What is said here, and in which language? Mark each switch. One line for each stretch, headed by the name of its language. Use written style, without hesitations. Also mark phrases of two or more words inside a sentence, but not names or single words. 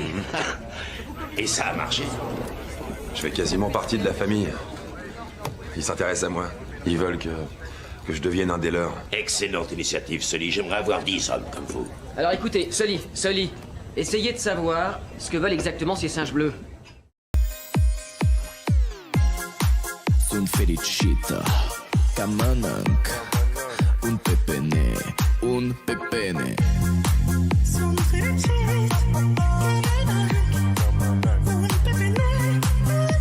French: Et ça a marché. Je fais quasiment partie de la famille. Ils s'intéressent à moi. Ils veulent que je devienne un des leurs. Excellente initiative, Sully. J'aimerais avoir 10 hommes comme vous. Alors écoutez, Sully, essayez de savoir ce que veulent exactement ces singes bleus.
Romanian: Sunt fericită ca mănânc un pepene, un pepene. Sunt fericit ca mănânc un pepene.